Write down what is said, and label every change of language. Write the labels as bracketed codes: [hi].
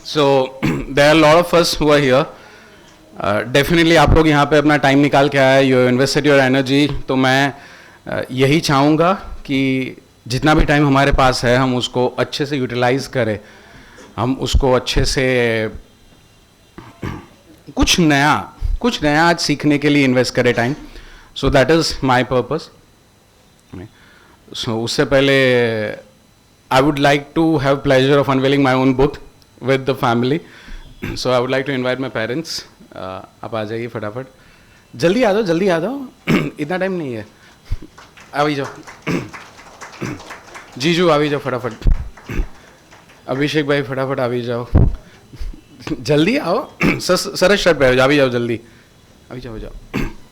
[en] So there are a lot of us who are here. Definitely [hi] आप लोग यहाँ पे अपना टाइम निकाल के आए, [en] you invested your energy. [hi] तो मैं यही चाहूँगा कि जितना भी टाइम हमारे पास है हम उसको अच्छे से यूटिलाइज करें, हम उसको अच्छे से कुछ नया आज सीखने के लिए इन्वेस्ट करें time. [en] So that is my purpose. So [hi] उससे पहले [en] I would like to have pleasure of unveiling my own book with the family. So I would like to invite my parents. [hi] आप आ जाइए फटाफट, जल्दी आ जाओ इतना टाइम नहीं है. आ भी जाओ जीजू, आ भी जाओ फटाफट. अभिषेक भाई फटाफट आ भी जाओ, जल्दी आओ. सरस शर्ट पे आ भी जाओ, जल्दी आ भी जाओ.